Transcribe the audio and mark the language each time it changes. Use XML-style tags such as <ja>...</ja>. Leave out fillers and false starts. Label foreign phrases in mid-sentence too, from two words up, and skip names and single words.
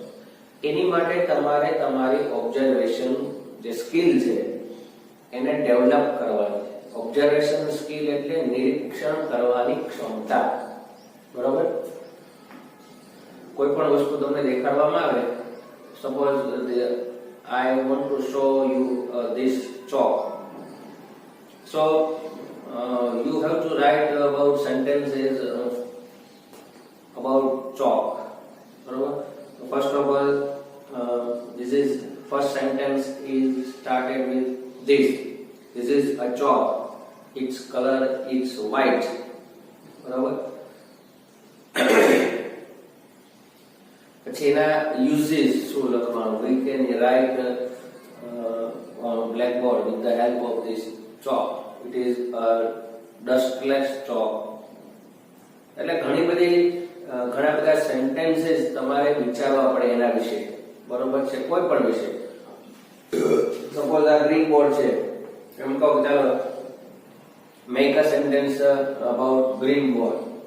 <gu>એની માટે તમારે તમારી ઓબ્ઝર્વેશન જે સ્કિલ છે એને ડેવલપ કરવાની છે.</gu> <en>observation skill</en> <gu>એટલે નિરીક્ષણ કરવાની ક્ષમતા, બરોબર. કોઈ પણ વસ્તુ તમને દેખાડવામાં આવે,</gu> <en>સપોઝ I want to show you this chalk. So you have to write about sentences about chalk, barabar. First of all, this is first sentence is started with this. This is a chalk. Its color is white, barabar.</en> <gu>પછી એના યુઝીસ શું લખવાનું?</gu> <en>We can write on blackboard with the help of this chalk. It is a dustless chalk.</en> <gu>એટલે ઘણા બધા સેન્ટેન્સીસ તમારે વિચારવા પડે એના વિશે, બરોબર છે, કોઈ પણ વિશે. સપોઝ આ</gu> <en>green board</en> <gu>છે, એમ કહો ચાલો</gu> <en>make a sentence about green board.</en>